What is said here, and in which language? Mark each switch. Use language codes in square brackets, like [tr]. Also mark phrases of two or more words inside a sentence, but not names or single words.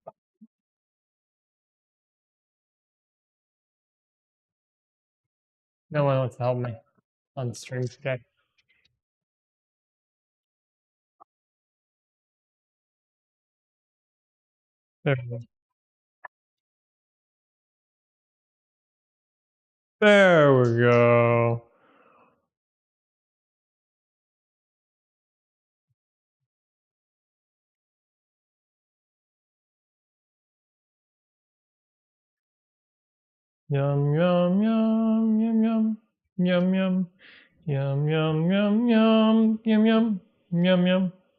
[en] No one wants to help me on stream today. There we go. There we go. Yum yum yum yum yum yum yum yum yum yum yum yum yum yum yum.